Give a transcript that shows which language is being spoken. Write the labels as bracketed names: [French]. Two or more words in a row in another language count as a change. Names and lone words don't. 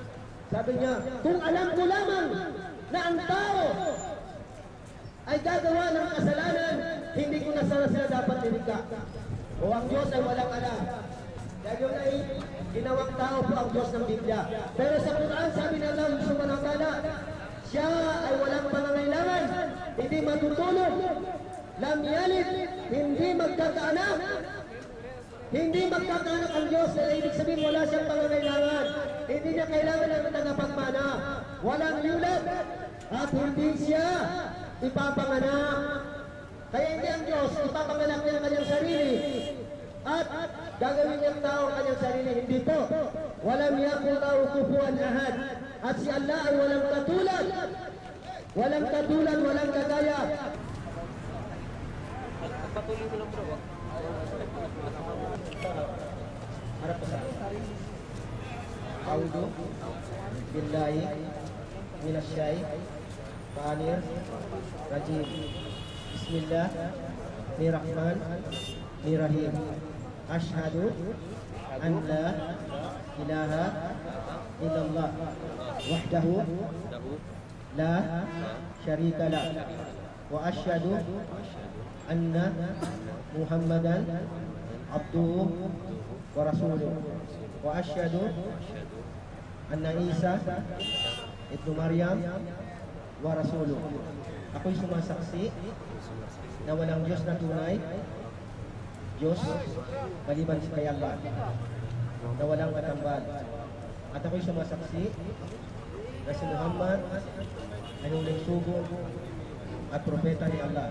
[Filipino] Sa Sabi niya, kung alam ko lamang na ang tao ay gagawa ng kasalanan, hindi ko na sana sila dapat nilikha. O ang Diyos ay walang alam. Dahil yun ay ginawang tao po ang Diyos ng Biblia. Pero sa Quran, sabi ng [Arabic] الله سبحانه وتعالى, [Filipino] siya ay walang pangangailangan, hindi matutulog, [Arabic] لم يلد, [Filipino] hindi magkakaanak. Hindi magkakaanak ang Diyos, na ibig sabihin wala siyang pangangailangan. Hindi niya kailangan ng tagapagmana. Walang yulat at hindi siya ipapanganak. Kaya hindi ang Diyos ipapanganak niya ang kanyang sarili at gagawin niyang tao ang kanyang sarili. Hindi po. [Arabic] ولم يكن له كفوا أحد. [Filipino] At si Allah ay walang katulad. Walang katulad, walang kagaya. Patuloy ko lang bro. Harap ko sa [Arabic] أعوذ بالله من الشيطان الرجيم. بسم الله الرحمن الرحيم. أشهد أن لا إله إلا الله وحده لا شريك له وأشهد أن محمدا عبده ورسوله وأشهد أن عيسى ابن مريم ورسوله. [Filipino] Ako'y sumasaksi na walang Diyos na tunay, Diyos maliban sa kay Allah, na walang katambal. At ako'y sumasaksi na si Muhammad ay huling sugo at propeta ni Allah.